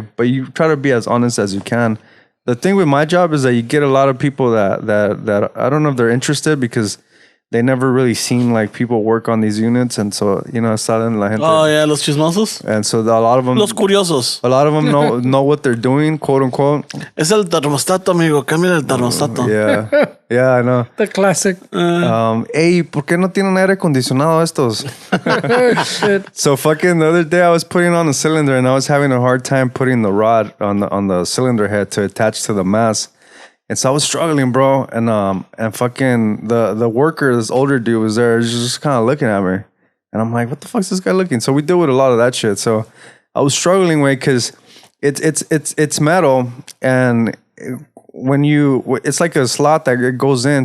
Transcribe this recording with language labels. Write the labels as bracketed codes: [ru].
[en] But you try to be as honest as you can. The thing with my job is that you get a lot of people that I don't know if they're interested, because they never really seen like people work on these units, and so you know, [es] salen la gente. Oh yeah, los chismosos. [en] And so a lot of them, [es] Los curiosos. [en] a lot of them know what they're doing, quote unquote. [es] Es el termostato, amigo. Cambia el termostato. [en] Yeah, I know. The classic. [es] Hey, ¿por qué no tienen aire acondicionado estos? [en] Shit. So fucking the other day I was putting on the cylinder and I was having a hard time putting the rod on the cylinder head to attach to the mass. And so I was struggling, bro. And fucking the worker, this older dude, was there, just kind of looking at me. And I'm like, what the fuck's this guy looking? So we deal with a lot of that shit. So I was struggling with, because it's metal, and it's like a slot that it goes in.